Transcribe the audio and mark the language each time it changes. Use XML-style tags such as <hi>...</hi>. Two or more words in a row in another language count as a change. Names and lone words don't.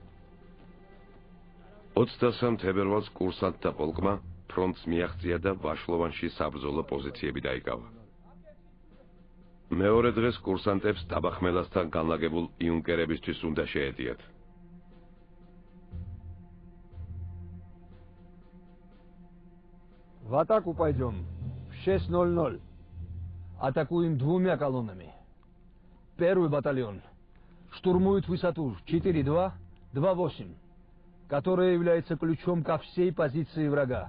<ka>23 თებერვალს კურსანტთა პოლკმა ფრონტს მიაღწია და ვაშლოვანში საბრძოლო პოზიციები დაიკავა. მეორე დღეს კურსანტებს დაბახმელასთან განლაგებულ იუნკერებისთვის უნდა შეედიათ.</ka> <ru>В атаку пойдем. В 6:00. Атакуем 2 колоннами. Первый батальон штурмует высоту 4-2-2-8, которая является ключом ко всей позиции врага.</ru>